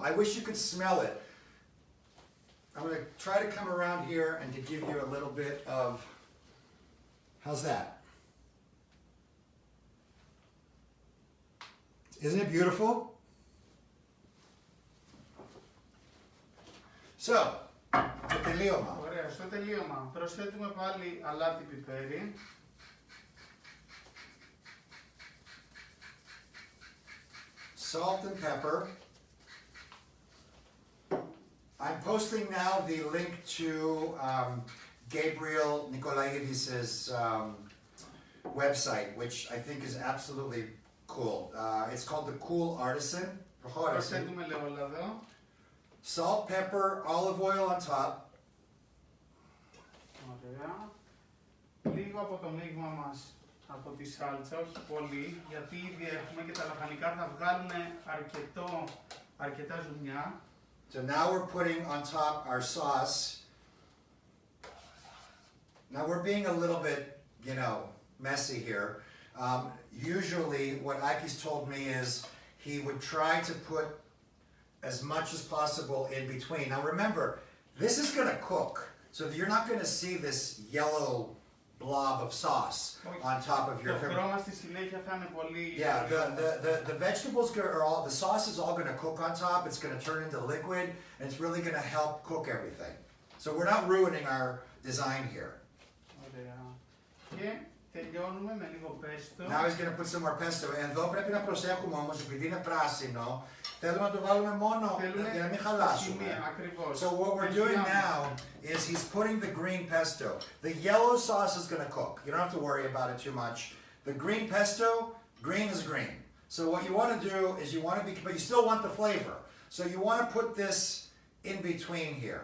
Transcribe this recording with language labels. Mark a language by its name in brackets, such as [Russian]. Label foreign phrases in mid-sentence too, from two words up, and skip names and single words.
[English] I wish you could smell it. I'm going to try to come around here and to give you a little bit of, how's that? Isn't it beautiful? So, [Greek] το τελείωμα. Ωραία, στο τελείωμα προσθέτουμε πάλι αλάτι πιπέρι. [English] Salt and pepper. I'm posting now the link to Gabriel Nikolaidis' website, which I think is absolutely cool. It's called The Cool Artisan. [Greek] Προσθέτουμε ελαιόλαδο. [English] Salt, pepper, olive oil on top. [Greek] Ωραία. Λίγο από το μείγμα μας από τη σάλτσα, όχι πολύ, γιατί ήδη έχουμε και τα λαχανικά θα βγάλουν αρκετά ζουμιά. [English] So now we're putting on top our sauce. Now we're being a little bit, messy here. Usually what Akis told me is he would try to put as much as possible in between. Now remember, this is going to cook, so you're not going to see this yellow blob of sauce on top of your. [Greek] Το χρώμα στη συνέχεια θα είναι πολύ. [English] Yeah, the vegetables are all, the sauce is all going to cook on top. It's going to turn into liquid, and it's really going to help cook everything. So we're not ruining our design here. [Greek] Ωραία. Και τελειώνουμε με λίγο πέστο. [English] Now he's going to put some more pesto. [Greek] Εδώ πρέπει να προσέχουμε όμως, επειδή είναι πράσινο, θέλουμε να το βάλουμε μόνο για να μην χαλάσουμε. Ακριβώς. [English] So what we're doing now is he's putting the green pesto. The yellow sauce is going to cook. You don't have to worry about it too much. The green pesto, green is green. So what you want to do is but you still want the flavor. So you want to put this in between here.